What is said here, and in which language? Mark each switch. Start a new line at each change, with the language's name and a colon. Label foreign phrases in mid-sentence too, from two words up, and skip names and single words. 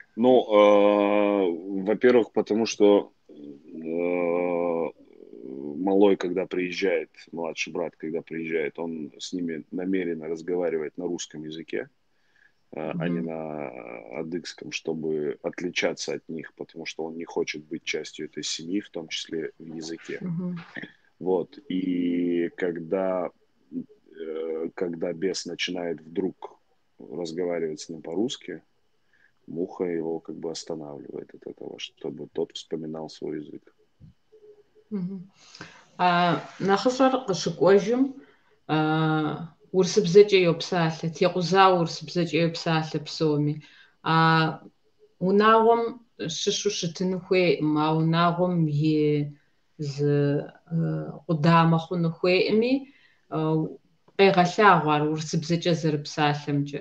Russian: Ну, во-первых, потому что малой, когда приезжает, младший брат, когда приезжает, он с ними намеренно разговаривает на русском языке, а не на адыгском, чтобы отличаться от них, потому что он не хочет быть частью этой семьи, в том числе в языке. Вот. И когда бес начинает вдруг разговаривать с ним по-русски, Муха его как бы останавливает от этого, чтобы тот вспоминал свой язык.
Kabardian: Нахъыщӏэр къыщыкӏуэжым урысыбзэкӏэ йопсалъэ, текъузауэ урысыбзэкӏэ йопсалъэ псоми. Унагъуэм щыщу щытыну хуейӏым, а унагъуэм и къудамэ хъуну хуейӏыми, къегъэлъагъуэ ар урысыбзэкӏэ зэрыпсалъэмкӏэ.